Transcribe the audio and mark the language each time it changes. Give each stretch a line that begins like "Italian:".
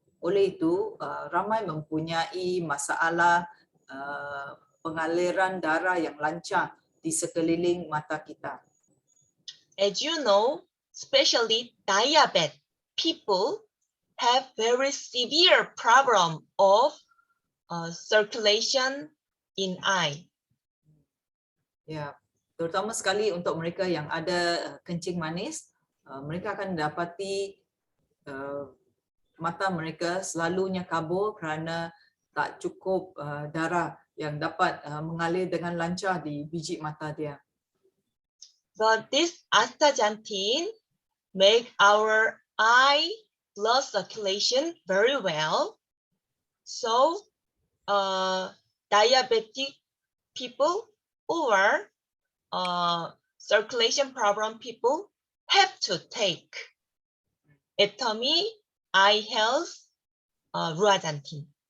Malay: Oleh itu ramai mempunyai masalah pengaliran darah yang lancar di sekeliling mata kita.
English: As you know, especially diabetic people have very severe problem of circulation in eye.
Malay: Ya, terutama sekali untuk mereka yang ada kencing manis, mereka akan dapati mata mereka selalunya kabur kerana tak cukup darah yang dapat mengalir dengan lancar di biji mata dia.
English: But this astaxanthin make our eye blood circulation very well. So diabetic people or circulation problem people have to take Atomy Eye Health Luaxanthin.